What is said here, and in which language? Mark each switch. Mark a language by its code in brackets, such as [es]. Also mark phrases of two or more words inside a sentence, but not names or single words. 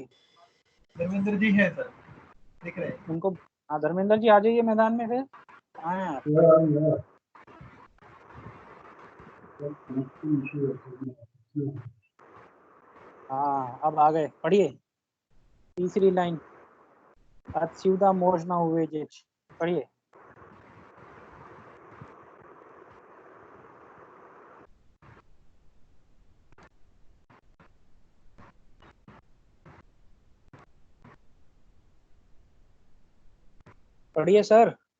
[hi] धर्मेंद्र जी हैं सर, दिख रहे हैं। उनको, हाँ धर्मेंद्र जी आ जाइए मैदान में फिर। कहाँ हैं आप? हाँ अब आ गए, पढ़िए तीसरी लाइन। [ru] Отсюда можно увидеть, [hi] पढ़िए। पढ़िए सर।